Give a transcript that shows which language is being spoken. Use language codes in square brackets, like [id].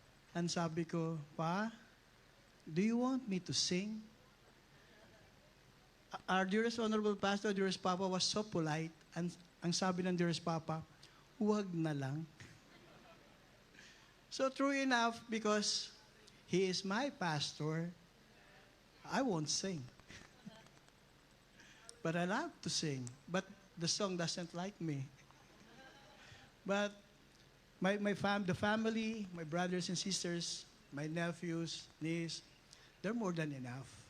[en] And sabi ko, Pa, do you want me to sing? Our dearest honorable pastor, dearest Papa, was so polite. [tl] And ang sabi ng dearest Papa, huwag na lang. [en] So true enough, because he is my pastor, I won't sing. But I love to sing. But the song doesn't like me. But the family, my brothers and sisters, my nephews, niece, they're more than enough.